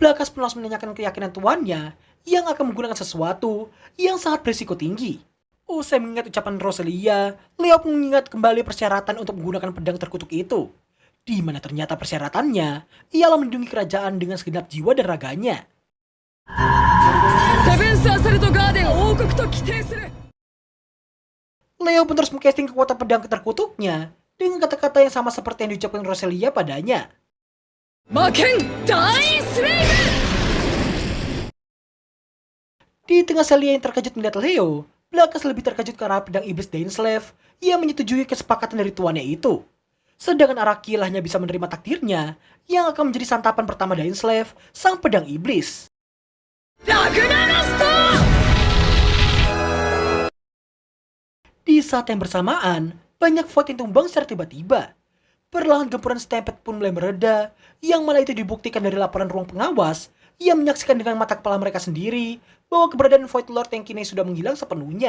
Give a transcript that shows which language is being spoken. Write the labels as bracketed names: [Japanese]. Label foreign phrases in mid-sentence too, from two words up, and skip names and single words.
[Indonesian] Blakas pun langsung menanyakan keyakinan tuannya yang akan menggunakan sesuatu yang sangat berisiko tinggi. Usai mengingat ucapan Roselia, Leo pun mengingat kembali persyaratan untuk menggunakan pedang terkutuk itu. Di mana ternyata persyaratannya ialah melindungi kerajaan dengan segenap jiwa dan raganya. [Japanese] セブンスアサルトガーデン王国と規定する。 [Indonesian] Leo pun terus mengcasting kekuatan pedang terkutuknya dengan kata-kata yang sama seperti yang diucapkan Roselia padanya. [Japanese] 魔剣大スレイブ。 [Indonesian] Di tengah Celia yang terkejut melihat Leo, Blakas lebih terkejut karena pedang iblis Dainsleif yang menyetujui kesepakatan dari tuannya itu. Sedangkan Araki hanya bisa menerima takdirnya yang akan menjadi santapan pertama Dainsleif, sang pedang iblis. [Japanese] ラグナロスト。 [Indonesian] Di saat yang bersamaan, banyak void yang tumbang secara tiba-tiba. Perlahan gempuran Stampede pun mulai mereda, yang mana itu dibuktikan dari laporan ruang pengawas yang menyaksikan dengan mata kepala mereka sendiri bahwa keberadaan Void Lord yang kini sudah menghilang sepenuhnya.